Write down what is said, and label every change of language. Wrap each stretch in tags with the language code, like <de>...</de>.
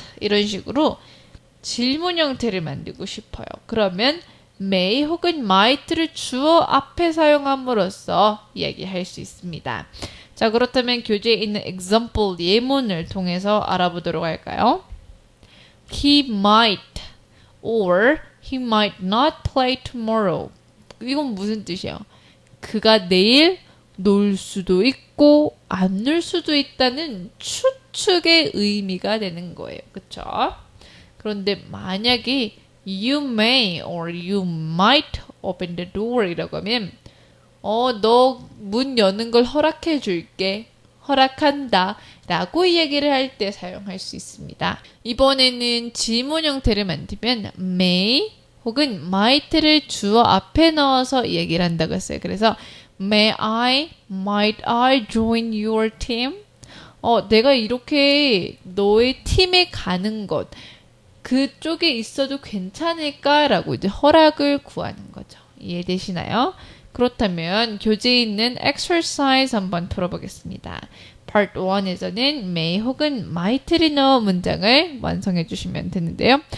<ko>이런 식으로 질문 형태를 만들고 싶어요. 그러면 may 혹은 might를 주어 앞에 사용함으로써 이야기할 수 있습니다. 자, 그렇다면 교재에 있는 example 예문을 통해서 알아보도록 할까요?</ko> <en>He might or he might not play tomorrow.</en> <ko>이건 무슨 뜻이에요? 그가 내일 놀 수도 있고 안 놀 수도 있다는 추측의 의미가 되는 거예요. 그쵸? 그런데 만약에</ko> <en>you may or you might open the door</en> <ko>이라고 하면 너 문 여는 걸 허락해 줄게. 허락한다 라고 이야기를 할 때 사용할 수 있습니다. 이번에는 지문 형태를 만들면 may 혹은 might를 주어 앞에 넣어서 얘기를 한다고 했어요. 그래서</ko> <en>might I join your team?</en> <ko>내가 이렇게 너의 팀에 가는 것 그쪽에 있어도 괜찮을까? 라고 이제 허락을 구하는 거죠. 이해되시나요? 그렇다면 교재에 있는 exercise 한번 풀어보겠습니다. Part 1에서는 may 혹은 might를 넣어 문장을 완성해 주시면 되는데요.</ko>